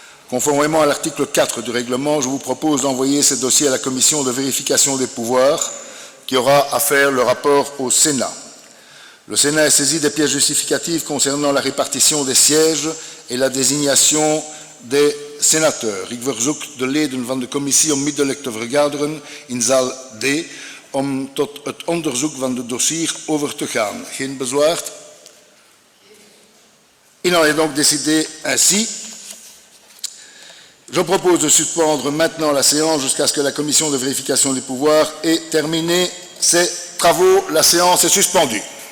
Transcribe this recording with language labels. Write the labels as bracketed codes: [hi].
[fr] Conformément à l'article 4 du règlement, je vous propose d'envoyer ces dossiers à la commission de vérification des pouvoirs qui aura à faire le rapport au Sénat. Le Sénat est saisi des pièces justificatives concernant la répartition des sièges et la désignation des sénateur. [nl] Ik verzoek de leden van de commissie onmiddellijk te vergaderen in zaal D om tot het onderzoek van het dossier over te gaan. Geen bezwaar? [fr] Il en est donc décidé ainsi. Je propose de suspendre maintenant la séance jusqu'à ce que la commission de vérification des pouvoirs ait terminé ses travaux. La séance est suspendue.